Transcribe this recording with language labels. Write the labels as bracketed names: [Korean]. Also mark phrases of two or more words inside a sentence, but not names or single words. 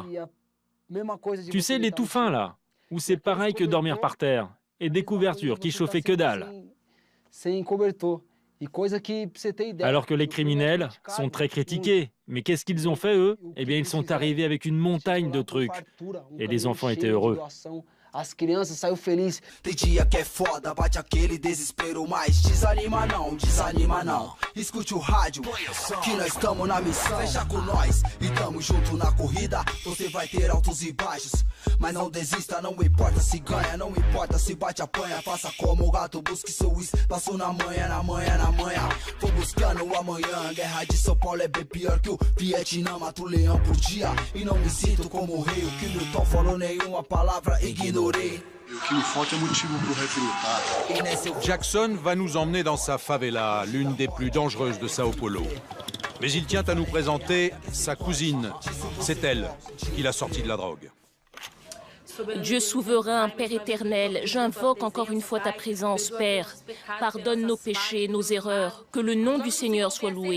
[French] Tu sais, les tout fins là, où c'est pareil que dormir par terre. Et des couvertures qui chauffaient que dalle. Alors que les criminels sont très critiqués. Mais qu'est-ce qu'ils ont fait, eux? Eh bien, ils sont arrivés avec une montagne de trucs. Et les enfants étaient heureux. [Portuguese] As crianças saiu feliz. Tem dia que é foda, bate aquele desespero, mas desanima não. Escute o rádio, que nós estamos na missão. Fecha com nós e tamo junto na corrida. Você vai ter altos e baixos, mas não desista, não importa se ganha, não importa se bate apanha. Faça como o gato, busque seu espaço na manhã. Vou buscando o amanhã. Guerra de São Paulo é bem pior que o Vietnã. Mato o leão por dia e não me sinto como o rei. O que Milton falou, nenhuma palavra ignorei. [French] Jackson va nous emmener dans sa favela, l'une des plus dangereuses de Sao Paulo. Mais il tient à nous présenter sa cousine. C'est elle qui l'a sorti de la drogue. Dieu souverain, Père éternel, j'invoque encore une fois ta présence, Père. Pardonne nos péchés, nos erreurs, que le nom du Seigneur soit loué.